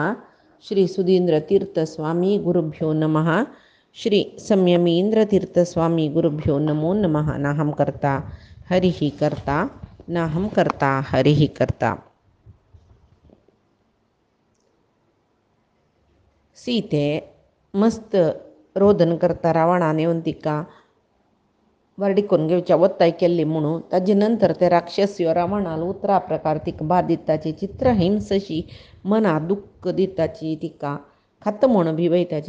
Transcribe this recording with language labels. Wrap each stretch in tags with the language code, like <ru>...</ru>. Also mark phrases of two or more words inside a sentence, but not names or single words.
<sa>श्री सुधीन्द्रतीर्थस्वामी गुरुभ्यो नमः। श्री संयमीन्द्रतीर्थस्वामी गुरुभ्यो नमो नमः। नाहं कर्ता हरिः कर्ता नाहं कर्ता हरिः कर्ता.</sa> <kok>सीते मस्त रोदन करता रावणाने येवन तिका वर्डिकोन घेवच्या वत्ताय केल्ली म्हणून ताजे नंतर ते राक्षसियो रावणाल उतरा प्रकार तिका बाद दिताची चित्र हिंसशी मना दुःख दिताची तिका खत म्हण भिवयताची</kok>